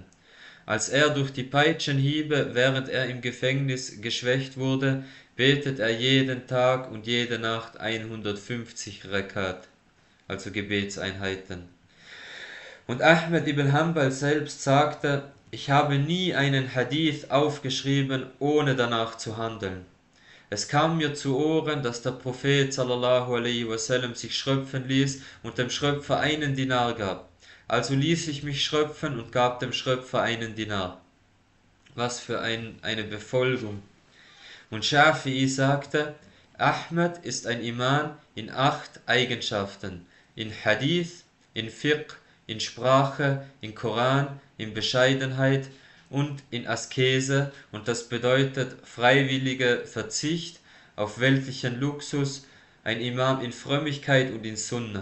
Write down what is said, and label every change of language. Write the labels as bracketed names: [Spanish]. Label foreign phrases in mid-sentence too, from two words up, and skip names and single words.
[German] Als er durch die Peitschenhiebe, während er im Gefängnis geschwächt wurde, betet er jeden Tag und jede Nacht 150 Rekat, also Gebetseinheiten. Und Ahmad ibn Hanbal selbst sagte, ich habe nie einen Hadith aufgeschrieben, ohne danach zu handeln. Es kam mir zu Ohren, dass der Prophet [Arabic] sallallahu alaihi wasallam [German] sich schröpfen ließ und dem Schröpfer 1 Dinar gab. Also ließ ich mich schröpfen und gab dem Schröpfer 1 Dinar. Was für eine Befolgung. Und Shafi'i sagte, Ahmad ist ein Imam in 8 Eigenschaften: in Hadith, in Fiqh, in Sprache, in Koran, in Bescheidenheit und in Askese, und das bedeutet freiwilliger Verzicht auf weltlichen Luxus, ein Imam in Frömmigkeit und in Sunnah.